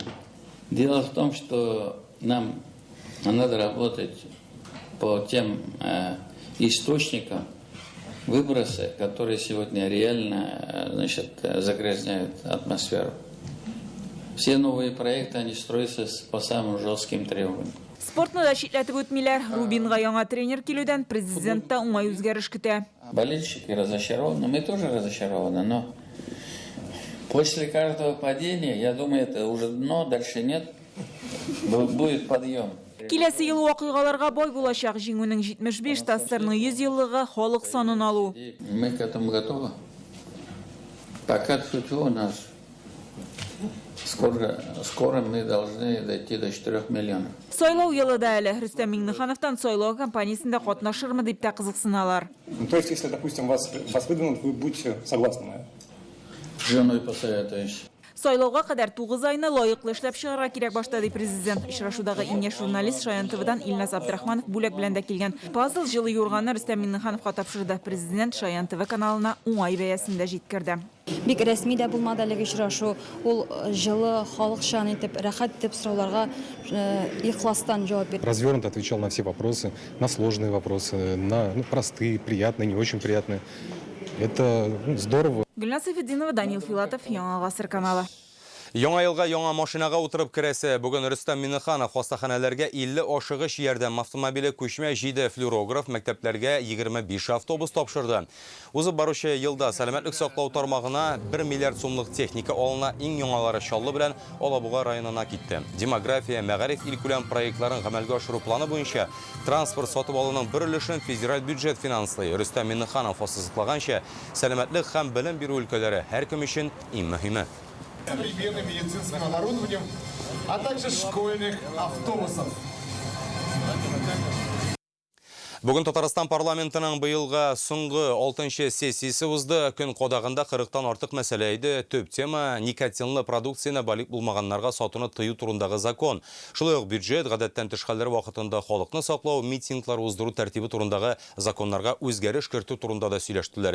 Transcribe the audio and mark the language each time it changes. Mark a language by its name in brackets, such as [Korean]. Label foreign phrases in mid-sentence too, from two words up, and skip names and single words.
[Russian] Дело в том, что нам надо работать по тем источникам выброса, которые сегодня реально, значит, загрязняют атмосферу. Все новые проекты, они строятся по самым жестким требованиям. [Tatar] Спортны да шикләтеп үтмиләр. Рубинга яңа тренер килүдән президент та уңай үзгәреш көтә. [Russian] Болельщики разочарованы, мы тоже разочарованы, но после каждого падения, я думаю, это уже дно, дальше нет, будет подъем. [Tatar] Киләсе ел вакыйгаларга бай булачак җиңүнең 75 тасырны 100 еллыгы халык санын алу. [Russian] Мы к этому готовы. Пока все у нас. Скоро мы должны дойти до 4 миллионов. [Tatar] Сайлау елы да әле. Рөстәм Миңнехановтан сайлау кампаниясында катнашырмы дип тә кызыксыналар. [Russian] То есть, если, допустим, вас выдвинут, вы будете согласны на это? С женой посоветуюсь. [Tatar] Сайлауга кадәр 9 айны лаеклы эшләп чыгарга кирәк башлады президент. Очрашудагы иң яшь журналист Шаян ТВдан Илназ Абдрахманов бүләк белән дә килгән. Пазл җылы юрганны Рөстәм Миңнехановка тапшырды. Президент Шаян ТВ каналына уңай бәясендә җиткерде. Бик рәсми дә булмады әлеге очрашу. Ул җылы халыкчан итеп, рәхәт итеп сорауларга ихластан җавап бирде. [Russian] Развернуто отвечал на все вопросы, на сложные вопросы, на простые, приятные, не очень приятные. Это здорово. [Tatar] Гөлназ Сафетдинова, Данил Филатов, Яңа Гасыр каналы. Яңа елга яңа машинага утырып керәсе. Бүген Рөстәм Миңнеханов хастаханәләргә 50 ашыгыш ярдәм автомобиле, күчмә 7 флюорограф, мәктәпләргә 25 автобус тапшырды. Узып баручы елда сәламәтлек саклау тармагына 1 миллиард сумлык техника алына, иң яңалары Чаллы белән Алабуга районына китте. Демография, мәгариф илкүләм проектларын гамәлгә ашыру планы буенча транспорт сатып алуның бер өлешен федераль бюджет финанслый. Рөстәм Миңнеханов ассызыклаганча, сәламәтлек һәм белем бирү өлкәләре һәркем өчен иң мөһиме. [Russian] Современным медицинским оборудованием, а также школьных автобусов. [Tatar] Бүген Татарстан парламентының быелга соңгы 6-нчы сессиясе узды. Көн кодагында 40-тан артык мәсьәлә иде. Төп тема никотинлы продукцияны балик булмаганнарга сатуны тыю турындагы закон. Шулай ук бюджет, гадәттән тыш хәлләр вакытында халыкны саклау, митинглар уздыру тәртибе турындагы законнарга үзгәреш кертү турында да сөйләштеләр.